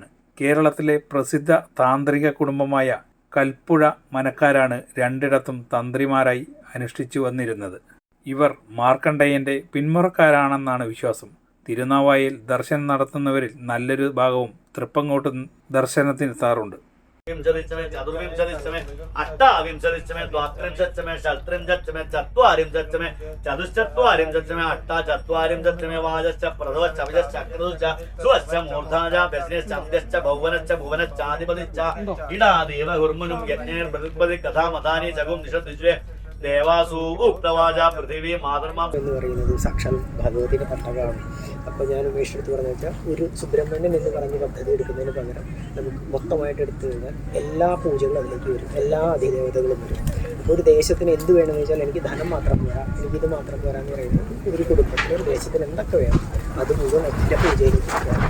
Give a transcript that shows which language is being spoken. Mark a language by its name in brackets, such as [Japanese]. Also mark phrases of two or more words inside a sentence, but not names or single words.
[Malayalam] കേരളത്തിലെ പ്രസിദ്ധ താന്ത്രിക കുടുംബമായ കൽപ്പുഴ മനക്കാരാണ് രണ്ടിടത്തും തന്ത്രിമാരായി അനുഷ്ഠിച്ചു വന്നിരുന്നത്. ഇവർ മാർക്കണ്ഡേയൻ്റെ പിന്മുറക്കാരാണെന്നാണ് വിശ്വാസം. തിരുനാവായയിൽ ദർശനം നടത്തുന്നവരിൽ നല്ലൊരു ഭാഗവും തൃപ്പങ്ങോട്ട് ദർശനത്തിനെത്താറുണ്ട്. [Sanskrit] चतुर्विंशतिश्चमे अष्टाविंशतिश्चमे द्वात्रिंशत्चमे षट्त्रिंशत्चमे चत्वारिंशत्चमे चतुश्चत्वारिंशत्चमे अष्टाचत्वारिंशत्चमे वाजश्च प्रथमश्च अभिजश्च अकृतश्च सुवश्च मूर्धाश्च व्यसनेश्च अन्त्यश्च भुवनश्च भुवनश्चाधिपतिश्च इडादेव हुर्मुनुं यज्ञैर्बृहस्पति कथामतानि जगुं दिशद्विश्वे ദേവാസു ഉക്തവാച പൃഥിവി മാതർമാ [Malayalam] എന്ന് പറയുന്നത് സാക്ഷാൽ ഭഗവതിയുടെ പട്ടകമാണ്. അപ്പോൾ ഞാൻ ഉപേക്ഷിച്ചെടുത്ത് പറഞ്ഞു വെച്ചാൽ ഒരു സുബ്രഹ്മണ്യൻ എന്ന് പറഞ്ഞ് പദ്ധതി എടുക്കുന്നതിന് പകരം നമുക്ക് മൊത്തമായിട്ട് എടുത്തു കഴിഞ്ഞാൽ എല്ലാ പൂജകളും അതിലേക്ക് വരും, എല്ലാ അധിദേവതകളും വരും. അപ്പോൾ ഒരു ദേശത്തിന് എന്ത് വേണമെന്ന് വെച്ചാൽ എനിക്ക് ധനം മാത്രം പോരാ, എനിക്കിത് മാത്രം പോരാ എന്ന് പറയുന്നത് ഒരു കുടുംബത്തിന് ഒരു ദേശത്തിന് എന്തൊക്കെ വേണം അത് മുഴുവൻ ഒറ്റ പൂജയിലേക്ക് കയറാം.